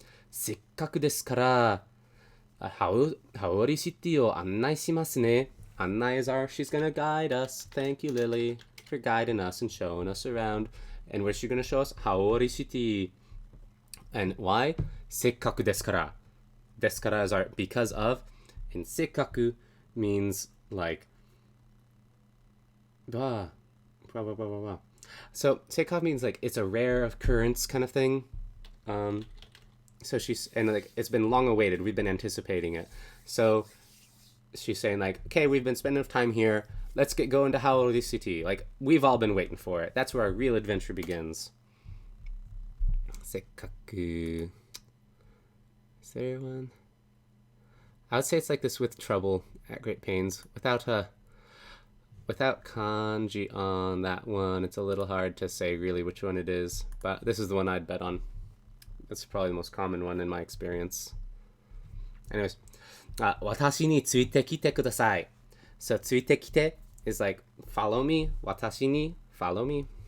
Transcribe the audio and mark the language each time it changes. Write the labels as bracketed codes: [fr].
[ja] せっかくですから、ハオリシティを案内しますね。案内 [en] is our, she's gonna guide us. Thank you, Lily, for guiding us and showing us around. And where's she gonna show us? [ja] ハオリシティ. [en] And why? [ja] せっかくですから. ですから [en] is our because of. And [ja] せっかく [en] means like, Blah, blah, blah, blah, blah, blah. So seika means like it's a rare occurrence kind of thing. So she's, and like it's been long awaited. We've been anticipating it. So she's saying like, okay, we've been spending enough time here. Let's get going to Haori City. Like we've all been waiting for it. That's where our real adventure begins. Sekkaku. Is there one? I would say it's like this with trouble at great pains. Without kanji on that one, it's a little hard to say really which one it is. But this is the one I'd bet on. It's probably the most common one in my experience. Anyways, [ja] 私についてきてください. [en] So [ja] ついてきて [en] is like follow me. [ja] 私に [en] follow me.